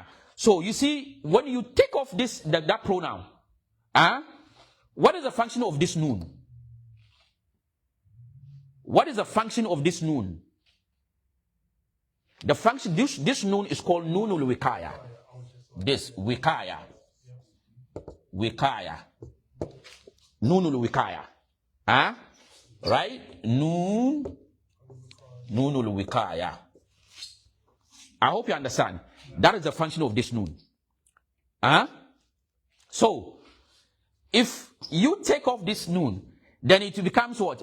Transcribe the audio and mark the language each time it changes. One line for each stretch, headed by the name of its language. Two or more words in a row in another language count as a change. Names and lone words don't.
English: So you see, when you take off that pronoun, what is the function of this noon? What is the function of this noon? The function, this noon is called
Arabic: نون الوقاية.
English: This wikaya. Wikaya.
Arabic: نون الوقاية.
English: Right?
Arabic: نون الوقاية.
English: I hope you understand. That is the function of this noon. So, if you take off this noon, then it becomes what?